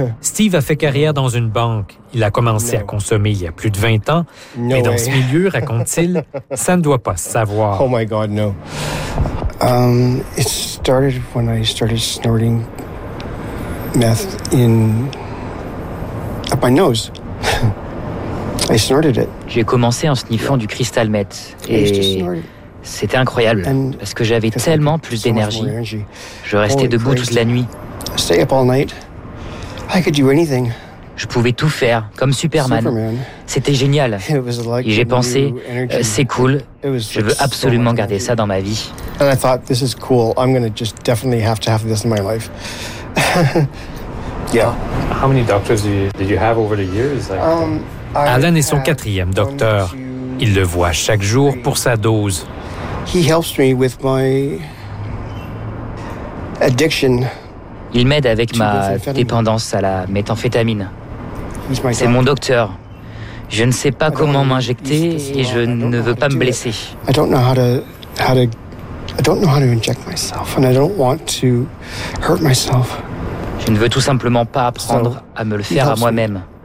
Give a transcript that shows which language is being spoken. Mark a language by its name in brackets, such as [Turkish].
[French] Steve a fait carrière dans une banque. Il a commencé à consommer il y a plus de 20 ans. Mais dans ce milieu, raconte-t-il, ça ne doit pas se savoir. [English] Oh my God, no. It started when I started snorting meth in up my nose. I snorted it. [French] J'ai commencé en sniffant du crystal meth. C'était incroyable parce que j'avais tellement plus d'énergie. Je restais debout toute la nuit. [English] Stay up all night. I could do anything. [French] Je pouvais tout faire, comme Superman. C'était génial. Et j'ai pensé, c'est cool, je veux absolument so garder ça dans ma vie. [English] And I thought, this is cool, I'm gonna just definitely have to have this in my life. Yeah. How many doctors did you have over the years? [French] Alan est son quatrième docteur. Il le voit chaque jour pour sa dose. [English] He helps me with my addiction. [French] Il m'aide avec ma dépendance à la méthamphétamine. C'est mon docteur. Je ne sais pas comment m'injecter et je ne veux pas me blesser. Je ne veux tout simplement pas apprendre à me le faire à moi-même.